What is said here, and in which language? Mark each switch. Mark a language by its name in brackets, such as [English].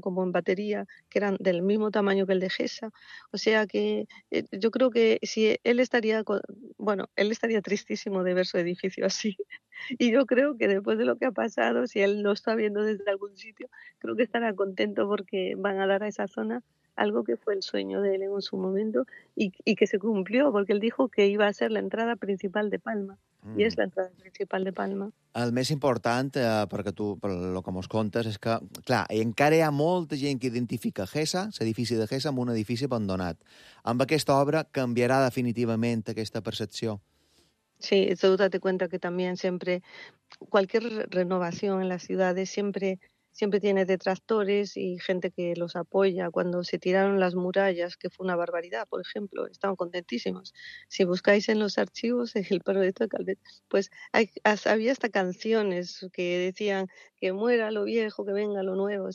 [Spanish] Como en batería, que eran del mismo tamaño que el de Gesa. O sea que yo creo que si él estaría, bueno, él estaría tristísimo de ver su edificio así. Y yo creo que después de lo que ha pasado, si él lo está viendo desde algún sitio, creo que estará contento porque van a dar a esa zona algo que fue el sueño de él en su momento y que se cumplió, porque él dijo que iba a ser la entrada principal de Palma. [Catalan] I és l'entrada principal de Palma. El més important, perquè tu, per el que mos contes, és que, clar, encara hi ha molta gent que identifica Gesa, l'edifici de Gesa, amb un edifici abandonat. Amb aquesta obra canviarà definitivament aquesta percepció. Sí, he dotat de cuenta que també sempre, qualsevol renovació en les ciutats sempre... [Spanish] Siempre tiene detractores y gente que los apoya. Cuando se tiraron las murallas, que fue una barbaridad, por ejemplo, estaban contentísimos. Si buscáis en los archivos, en el proyecto de Calvet, pues había hasta canciones que decían que muera lo viejo, que venga lo nuevo.